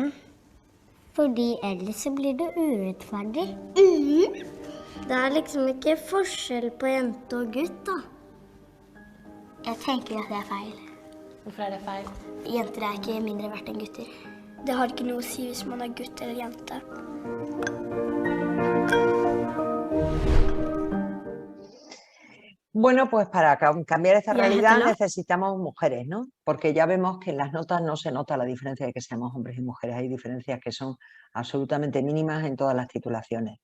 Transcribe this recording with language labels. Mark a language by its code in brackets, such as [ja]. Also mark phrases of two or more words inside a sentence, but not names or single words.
[no] Fordi ellers så blir det urettferdig. Det er liksom ikke forskjell på jente og gutt, da. Jeg tenker at det er feil. Hvorfor er det feil? Jenter er ikke mindre verdt enn gutter. Det har ikke noe å si hvis man er gutt eller jente. [es] Bueno, pues para cambiar esta Ya, realidad déjalo. necesitamos mujeres, ¿no? Porque ya vemos que en las notas no se nota la diferencia de que seamos hombres y mujeres. Hay diferencias que son absolutamente mínimas en todas las titulaciones.